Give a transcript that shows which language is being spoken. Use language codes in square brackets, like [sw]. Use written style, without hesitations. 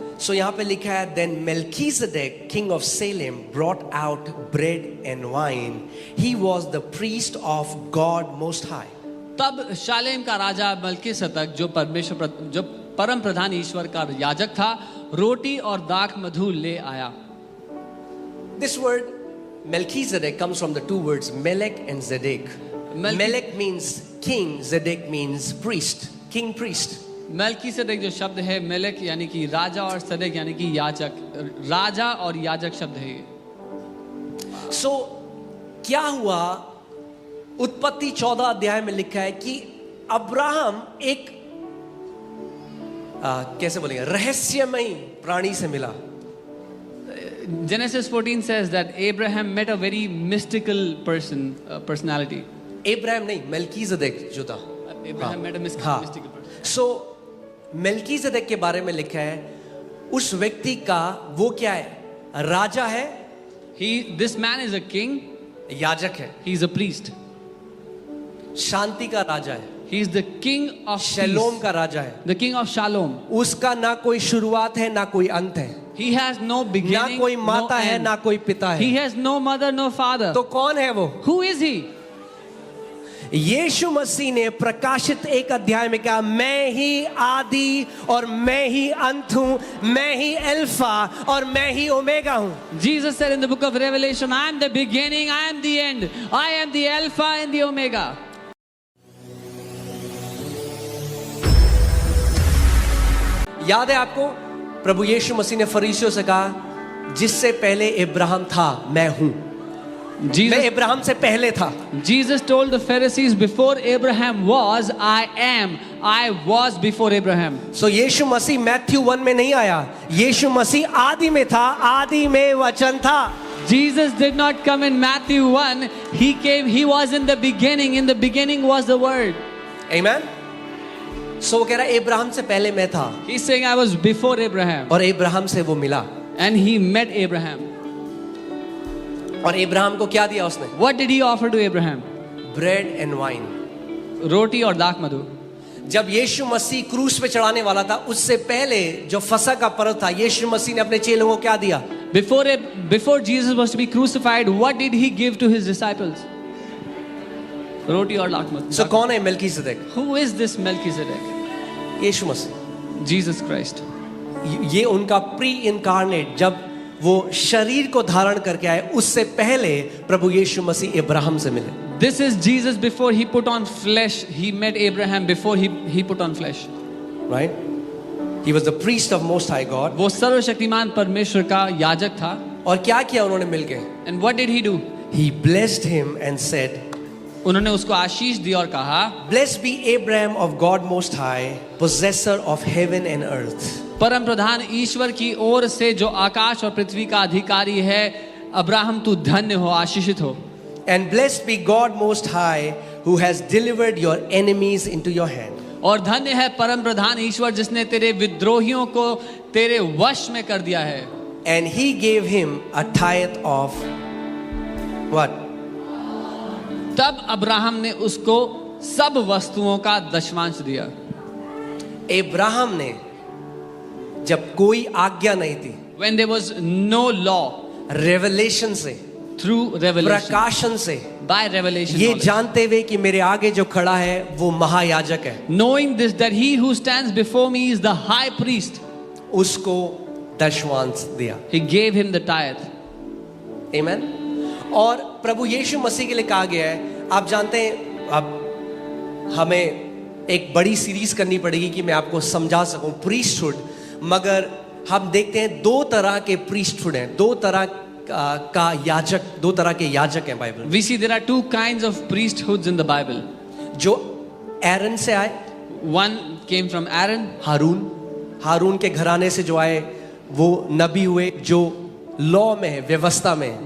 [hi] सो यहाँ पे लिखा है, [en] then Melchizedek, king of Salem, brought out bread and wine. He was the priest of God Most High. [hi] तब शालेम का राजा मल्कीसदक जो परम प्रधान ईश्वर का याजक था, रोटी और दाख मधु ले आया. [en] This word Melchizedek comes from the two words Melech and Zedek. Melech means king, Zedek means priest, king priest. [hi] मल्कीसदक जो शब्द है मेलेक यानी कि राजा और सदेक यानी कि याजक, राजा और याजक शब्द है ये. सो क्या हुआ? उत्पत्ति 14 अध्याय में लिखा है कि अब्राहम एक कैसे बोलेंगे, रहस्यमयी प्राणी से मिला. [en] Genesis 14 says that Abraham met a very mystical personality. [hi] Abraham नहीं, मेल्कीज़ेदेक जो था. [en] Abraham met a mystical person. [hi] सो मेल्कीज़ेदेक के बारे में लिखा है, उस व्यक्ति का वो क्या है? राजा है. [en] This man is a king. [hi] याजक है. [en] He is a priest. [hi] शांति का राजा है. [en] He is the king of [hi] शलोम का राजा है. [en] The king of Shalom. [hi] उसका ना कोई शुरुआत है ना कोई अंत है. [en] He has no beginning, [hi] ना कोई माता [en] no [hi] है [en] end. [hi] ना कोई पिता है. [en] He has no mother, no father. [hi] तो कौन है वो? [en] Who is he? [hi] यीशु मसीह ने प्रकाशित 1 अध्याय में कहा, मैं ही आदि और मैं ही अंत हूं, मैं ही अल्फा और मैं ही ओमेगा हूं. [en] Jesus said in the book of Revelation, I am the beginning, I am the end, I am the Alpha and the Omega. [hi] याद है आपको, प्रभु यीशु मसीह ने फरीसियों से कहा, जिससे पहले इब्राहिम था मैं हूं. मैं इब्राहिम से पहले था. [en] Jesus told the Pharisees, before Abraham was, I am. I was before Abraham. So Yeshu Masih Matthew 1 में नहीं आया. यीशु मसीह आदि में था, आदि में वचन था. Jesus did not come in Matthew 1. He came, he was in the beginning. In the beginning was the word. Amen. [hi] सो वो कह रहा है इब्राहिम से पहले मैं था. [en] He's saying I was before Abraham. [hi] और इब्राहिम से वो मिला. [en] And he met Abraham. [hi] और इब्राहिम को क्या दिया उसने? [en] What did he offer to Abraham? Bread and wine. [hi] रोटी और दाख मधु. जब यीशु मसीह क्रूस पे चढ़ाने वाला था, उससे पहले जो फसह का पर्व था, यीशु मसीह ने अपने चेलों को क्या दिया? [en] Before Jesus was to be crucified, what did he give to his disciples? [hi] रोटी और दाख मधु. सो कौन है मेल्कीज़ेदेक? [en] Who is this Melchizedek? [hi] Yeshu Masih. [en] Jesus Christ. [hi] ये उनका प्री इनकारनेट, जब वो शरीर को धारण करके आए, उससे पहले प्रभु यीशु मसीह इब्राहिम से मिले. [en] This is Jesus before he put on flesh. He met Abraham before he put on flesh. Right? He was the priest of Most High God. [hi] वो सर्वशक्तिमान परमेश्वर का याजक था. और क्या किया उन्होंने मिलके? [en] And what did he do? He blessed him and said, [hi] उन्होंने उसको आशीष दी और कहा, [en] Blessed be Abraham of God Most High, possessor of heaven and earth. [hi] परम प्रधान ईश्वर की ओर से जो आकाश और पृथ्वी का अधिकारी है, अब्राहम तू धन्य हो, आशीषित हो. [en] And blessed be God Most High, who has delivered your enemies into your hand. [hi] और धन्य है परम प्रधान ईश्वर जिसने तेरे विद्रोहियों को तेरे वश में कर दिया है. [en] And he gave him a tithe of what? [hi] तब अब्राहम ने उसको सब वस्तुओं का दशमांश दिया. इब्राहिम ने, जब कोई आज्ञा नहीं थी, [en] When there was no law, [hi] revelation से, [en] through revelation, [hi] प्रकाशन से, [en] by revelation, [hi] ये [en] knowledge. [hi] जानते हुए कि मेरे आगे जो खड़ा है वो महायाजक है, [en] Knowing this, that he who stands before me is the high priest, [hi] उसको दशमांश दिया. [en] he gave him the tithe. Amen. [hi] और प्रभु यीशु मसीह के लिए कहा गया है, आप जानते हैं, अब हमें एक बड़ी सीरीज करनी पड़ेगी कि मैं आपको समझा सकूं प्रीस्टहुड. मगर हम देखते हैं दो तरह के प्रीस्टहुड हैं, दो तरह का याजक, दो तरह के याजक हैं Bible. [en] We see there are two kinds of priesthoods in the Bible. [hi] जो एरन से आए, [en] One came from Aaron. [hi] हारून के घराने से जो आए वो नबी हुए, जो लॉ में है, व्यवस्था में.